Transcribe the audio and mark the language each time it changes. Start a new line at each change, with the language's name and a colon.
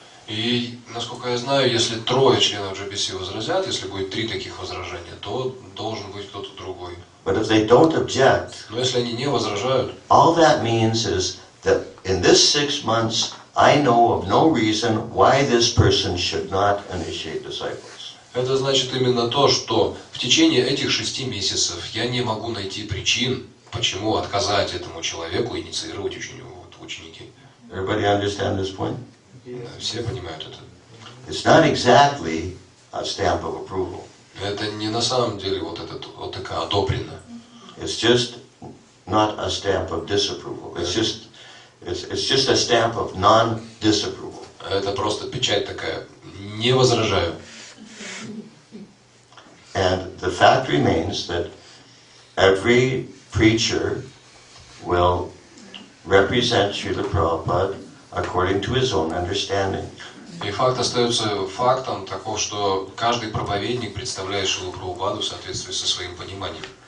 Russian: И, насколько я знаю, если 3 членов GBC возразят, если будет 3 таких возражения, то должен быть кто-то другой.
English: But if they don't object,
Russian: Но если они не возражают,
English: all that means is that in this 6 months, I know of no reason why this person should not initiate disciples.
Russian: это значит именно то, что в течение этих 6 месяцев я не могу найти причин, почему отказать этому человеку инициировать ученики.
English: Everybody understand this point?
Russian: Все понимают это.
English: It's not exactly a stamp of approval.
Russian: Это не на самом деле вот такая одобрено.
English: It's just not a stamp of disapproval. It's just a stamp of non-disapproval.
Russian: Это просто печать такая. Не возражаю.
English: And the fact remains that every preacher will represent Srila Prabhupada according to his own understanding.
Russian: И факт остается фактом таков, что каждый проповедник представляет Шрилу Прабхупаду в соответствии со своим пониманием.